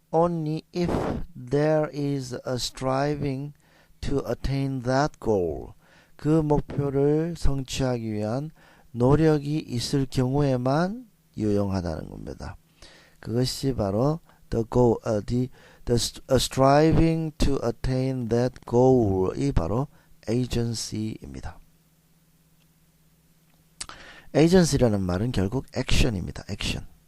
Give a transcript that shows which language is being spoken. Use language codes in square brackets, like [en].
[en] Only if there is a striving to attain that goal. [ko] 그 목표를 성취하기 위한 노력이 있을 경우에만 유용하다는 겁니다. 그것이 바로 [en] the goal, striving to attain that goal [ko] 이 바로 agency입니다. agency라는 말은 결국 action입니다. action.